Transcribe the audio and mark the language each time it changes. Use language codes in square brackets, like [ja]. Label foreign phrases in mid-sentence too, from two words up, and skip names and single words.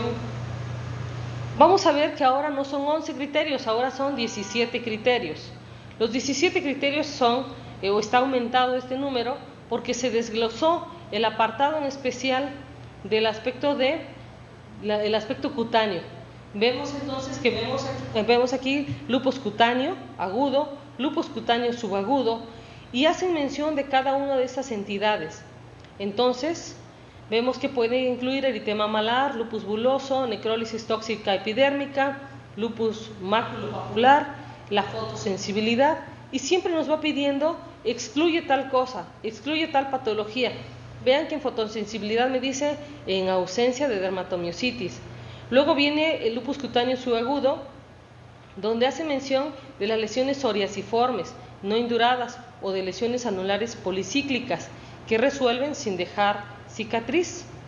[es] Vamos a ver que ahora no son 11 criterios, ahora son 17 criterios. Los 17 criterios son, o está aumentado este número, porque se desglosó el apartado en especial del aspecto el aspecto cutáneo. Vemos entonces que vemos aquí lupus cutáneo agudo, lupus cutáneo subagudo, y hacen mención de cada una de estas entidades. Entonces, vemos que puede incluir eritema malar, lupus buloso, necrólisis tóxica epidérmica, lupus maculopapular, la fotosensibilidad, y siempre nos va pidiendo, excluye tal cosa, excluye tal patología. Vean que en fotosensibilidad me dice en ausencia de dermatomiositis. Luego viene el lupus cutáneo subagudo, donde hace mención de las lesiones psoriasiformes, no induradas, o de lesiones anulares policíclicas, que resuelven sin dejar cicatriz.